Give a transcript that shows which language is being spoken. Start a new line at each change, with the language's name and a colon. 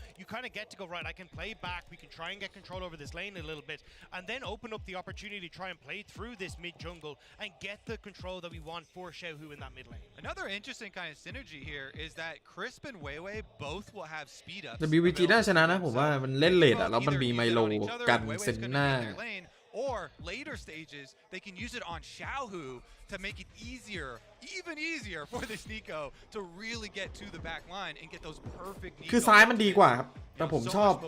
English: You kind of get to go right. I can play back. We can try and get control over this lane a little bit, and then open up the opportunity to try and play through this mid jungle and get the control that we want for Xiaohu in that mid lane. Another interesting kind of synergy here is that Crisp and Weiwei both will have speed ups.
Thai: WBG น่าชนะนะผมว่ามันเล่นเลดอะแล้วมันมีไมโลกันเซนหน้า
English: Or later stages, they can use it on Xiaohu to make it easier, even easier for this Nico to really get to the back line and get those perfect.
Thai: คือซ้ายมันดีกว่าครับแต่ผมชอบ